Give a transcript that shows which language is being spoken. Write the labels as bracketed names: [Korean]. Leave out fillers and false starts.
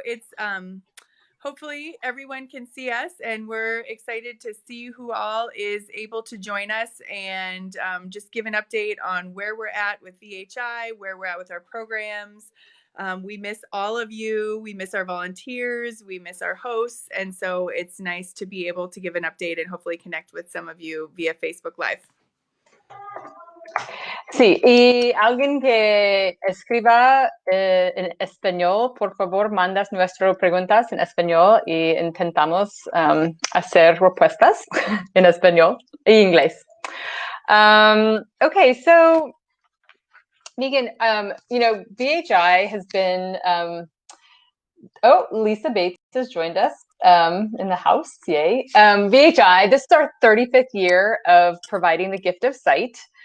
[English] It's hopefully everyone can see us, and we're excited to see who all is able to join us and just give an update on where we're at with VHI, where we're at with our programs. We miss all of you. We miss our volunteers. We miss our hosts. And so it's nice to be able to give an update and hopefully connect with some of you via Facebook Live. [Spanish] Sí, y alguien que escriba en español, por favor, mandas nuestras preguntas en español y intentamos hacer respuestas en español e inglés. [English] Okay, so Meaghan, VHI has been, Lisa Bates has joined us in the house, yay. VHI, this is our 35th year of providing the gift of sight.